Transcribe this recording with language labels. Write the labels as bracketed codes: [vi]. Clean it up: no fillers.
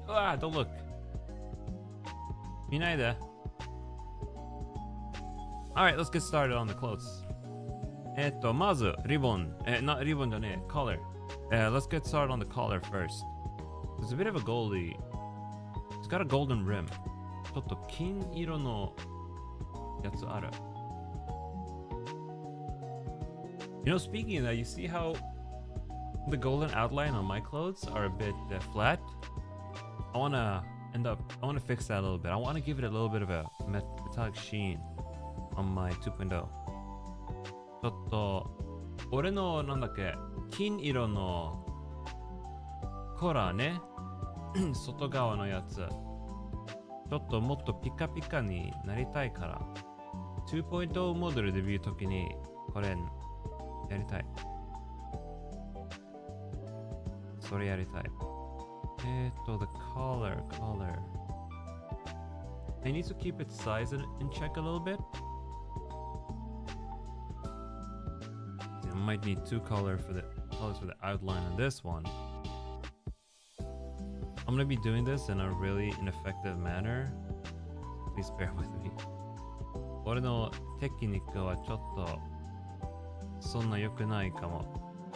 [en] うわ、don't look. [ja] 見ないで。 [en] Alright, let's get started on the clothes. [ja] まず、リボン。リボンじゃねえ。collar. [en] Let's get started on the collar first. There's a bit of a goldie. It's got a golden rim. [ja] ちょっと金色のやつある。 [en] You know, speaking of that, you see how the golden outline on my clothes are a bit flat? I want to fix that a little bit. I want to give it a little bit of a metallic sheen on my 2.0. [ja] ちょっと、俺のなんだっけ、金色のコラーね、外側のやつ。ちょっともっとピカピカになりたいから、2.0 モデルで見るときに、これ、やりたい。それやりたい。 [en] the collar. I need to keep its size in check a little bit. I might need two colors for the outline on this one. I'm gonna be doing this in a really ineffective manner. Please bear with me. [ja] 俺のテクニックはちょっとそんな良くないかも。